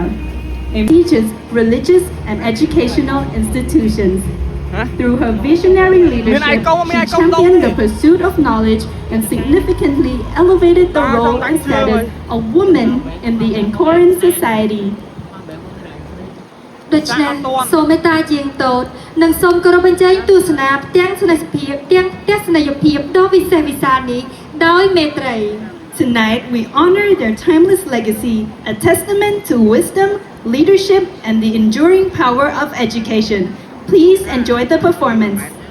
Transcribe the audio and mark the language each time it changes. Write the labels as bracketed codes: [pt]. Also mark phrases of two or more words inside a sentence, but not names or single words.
[en] It teaches religious and educational institutions. Through her visionary leadership, she championed the pursuit of knowledge and significantly elevated the role and status of women in the Angkorean society. [km] ដូច្នេះសូមមេត្តាជាងតូចនិងសូមគោរពបញ្ជាទស្សនាផ្ទាំងស្នេហភាពទាំងទស្សនីយភាពដ៏វិសេសវិសាលនេះដោយមេត្រី [en] Tonight, we honor their timeless legacy, a testament to wisdom, leadership, and the enduring power of education. Please enjoy the performance.